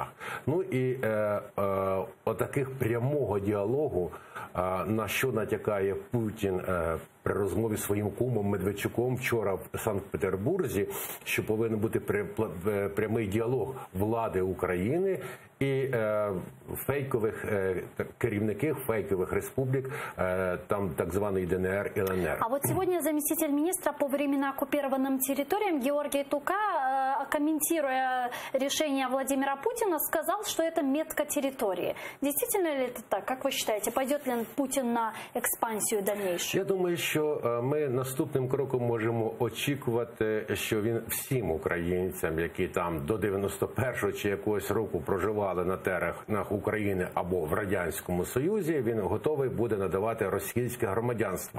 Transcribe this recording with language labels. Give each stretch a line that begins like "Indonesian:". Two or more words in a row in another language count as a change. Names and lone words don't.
Ukrainian: Ну і отаких прямого діалогу, на що натякає Путін при розмові зі своїм кумом Медведчуком вчора в Санкт-Петербурзі, що повинен бути прямий діалог влади України і фейкових керівників фейкових республік, там так званої ДНР і ЛНР.
Russian: А вот сегодня заместитель министра по временно оккупированным территориям Георгий Тука, комментируя решение Владимира Путина, сказал, что это метка территории. Действительно ли это так? Как вы считаете, пойдет ли Путин на експансію дальнейшую?
Ukrainian: Я думаю, що ми наступним кроком можемо очікувати, що він всім українцям, які там до 91-го чи якогось року проживали на теренах України або в Радянському Союзі, він готовий буде надавати російське громадянство.